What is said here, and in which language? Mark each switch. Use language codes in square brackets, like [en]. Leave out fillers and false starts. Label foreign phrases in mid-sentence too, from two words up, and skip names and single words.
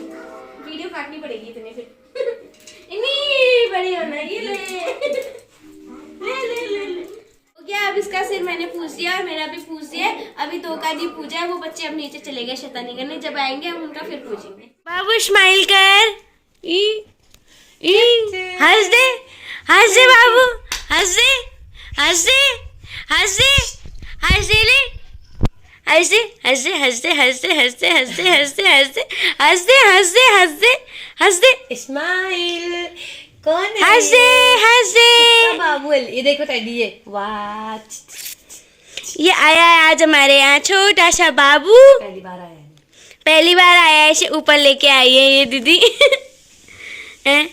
[hi] वीडियो काटनी पड़ेगी इतने फिर। इतनी बड़ी होना ये ले ले। हो गया, अब इसका सिर मैंने पूछ दिया और मेरा भी पूछ दिया। अभी 2 का नहीं पूछा है, वो बच्चे अब नीचे चले गए शैतानी करने। जब आएंगे हम उनका फिर पूछेंगे। बाबू स्माइल कर, हंस दे, हंस दे बाबू, हंस दे, हंस दे, हंस दे, हंस दे ले, हंस दे, हंस दे, हंस दे, हंस दे, हंस दे, हंस दे, हंस दे, हंस दे, हंस दे, हंस दे, हंस दे, हंस दे, स्माइल। कौन है? हंस दे, हंस दे। बाबू ये देखो टेडी ये। वाह, ये आया है आज हमारे यहाँ छोटा सा बाबू। पहली बार आया है। पहली बार आया है, इसे ऊपर लेके आई है ये दीदी। हैं?